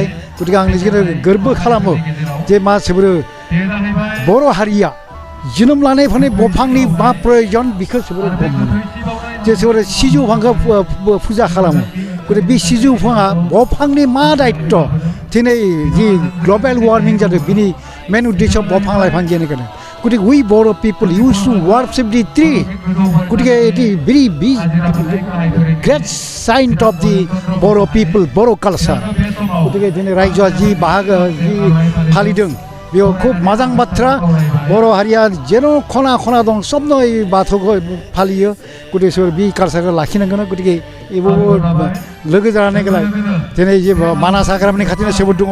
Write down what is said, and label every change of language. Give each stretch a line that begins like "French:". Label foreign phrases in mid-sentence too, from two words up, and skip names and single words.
Bodo: गतिके आं निजेनो गोर्बो खालामो जे मानसिफोर बर' हारिया जोनोम लानायफोरनि दंफांनि मा प्रयजन बेखौ जोबोर गम मोनो। जे जोबोर सिजौ बिफांखौ फुजा खालामो। गतिके बे सिजौ बिफाङा दंफांनि मा दायित्व, दिनै जि
English: global warming
Bodo: जादों बिनि मेन उद्देश्य दंफां लाइफां गैयानो।
English: गतिके we Boro people used to worship the tree. गतिके it is very big great sign of the Boro people, Boro culture.
Bodo: गतिके दिनै रायजोआ जि बाहागो जि फालिदों, बेयाव खुब मोजां बाथ्रा। बर' हारिया जेन' खना खना दं, सबनो এই बाथौखौ फालियो। गतिके सोर बे कालचारखौ लाखिनांगोन। गतिके एबो लोगो जानानै गलाय दिनै जे मानास हाग्रामानि खाथियाव सोबोद दङ।